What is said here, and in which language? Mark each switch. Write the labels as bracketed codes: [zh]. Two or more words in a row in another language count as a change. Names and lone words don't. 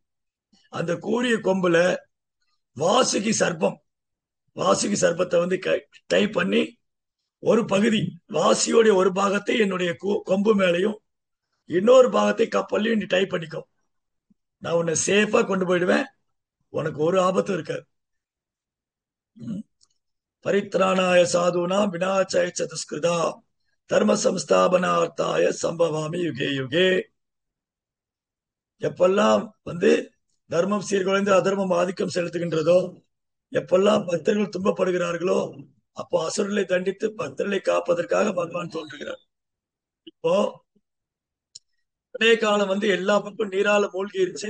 [ta] அந்த கூரிய கொம்புல வாசுகி சர்ப்பத்தை டை பண்ணி ஒரு பகுதி வாசியோடைய ஒரு பாகத்தை என்னுடைய கொம்பு மேலையும் இன்னொரு பாகத்தை கப்பல்லையும் நீ டை பண்ணிக்கோ. நான் உன்னை சேஃபா கொண்டு போயிடுவேன். உனக்கு ஒரு ஆபத்தும் இருக்காது. [sa] परित्राणाय साधूनां विनाशाय चदुष्कृताम् धर्म संस्थापनार्थाय सम्भवामि युगे युगे. [ta] எப்பெல்லாம் தர்மம் சீர்குலைந்து அதர்மம் ஆதிக்கம் செலுத்துகின்றதோ, எப்பெல்லாம் பக்தர்கள் துன்பப்படுகிறார்களோ, அப்போ அசுரர்களை தண்டித்து பக்தர்களை காப்பதற்காக பகவான் தோன்றுகிறார். இப்போ காலம் எல்லா பக்கம் நீரால மூழ்கிருச்சு.